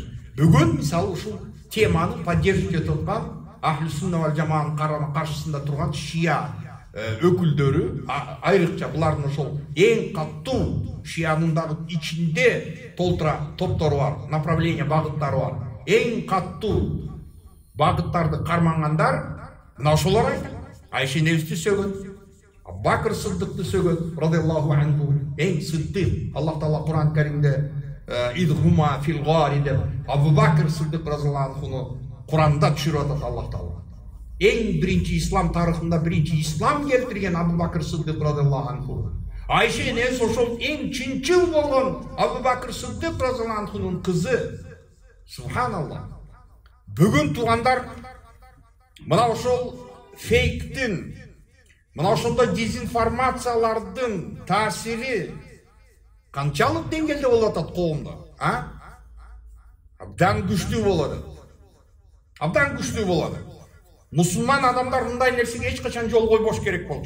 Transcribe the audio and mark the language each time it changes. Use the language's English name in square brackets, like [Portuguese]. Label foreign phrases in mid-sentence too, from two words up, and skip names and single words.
[Kyrgyz] Бүгүн мисалы ушул теманы поддерживать этип аткан [Arabic] أهل السنة والجماعة [Kyrgyz] каршысында турган шия өкүлдөрү, айрыкча булардын ошол эң каттуу шиянын дагы ичинде толтура топтору бар, направление, багыттары бар. Эң каттуу багыттарды кармангандар мына ошолор айтат. Айша энебизди сөгөт, Бакыр Сыддыкты сөгөт, [Arabic] رضي الله عنه. [Kazakh] Ең сыддық. Аллах Таала Құран Кәрімде [Arabic] إذ هما في الغار [Kazakh] деп Абу Бакр Сыддық [Arabic] رضي الله عنه [Kazakh] Құранда түсіріп жатыр Аллах Таала. Ең бірінші ислам тарихында бірінші ислам келтірген Абу Бакр Сыддық [Arabic] رضي الله عنه. [Kyrgyz] Айша энесі ошол ең чынчыл болған Абу Бакр Сыддық [Arabic] رضي الله عنه [Kyrgyz] қызы. [Arabic] Субханаллах. [Kyrgyz] Бүгін туғандар мына ошол фейктің, мына ошолдой дезинформациялардын таасири канчалык деңгээлде болуп атат коомдо, абдан күчтүү болот. Абдан күчтүү болот. Мусулман адамдар мындай нерсеге эч качан жол койбош керек болчу.